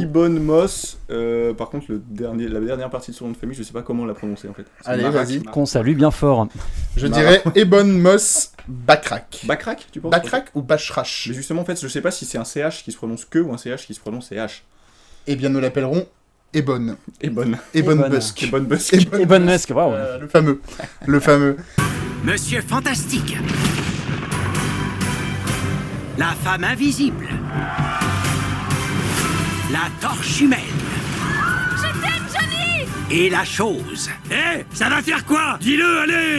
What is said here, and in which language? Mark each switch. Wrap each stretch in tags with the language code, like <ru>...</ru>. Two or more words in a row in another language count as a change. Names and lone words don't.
<fr>Ibon Moss. Par contre, la dernière partie de son nom de famille, je sais pas comment la prononcer en fait. C'est Allez, Marak. vas-y. Qu'on salue bien fort. Je dirais Ebon Moss Backrack. Backrack, tu penses? Backrack ou Bachrach? Mais justement, en fait, je sais pas si c'est un CH qui se prononce que ou un CH qui se prononce CH. Eh bien, nous l'appellerons Ebon. Ebon. Ebon Ebon. Busk. Ebon Busk. Et bonne Musk, waouh. Le fameux. Le fameux. Monsieur Fantastique. La femme invisible. La torche humaine. Je t'aime, Johnny. Et la chose. Eh, ça va faire quoi? Dis-le, allez.</fr>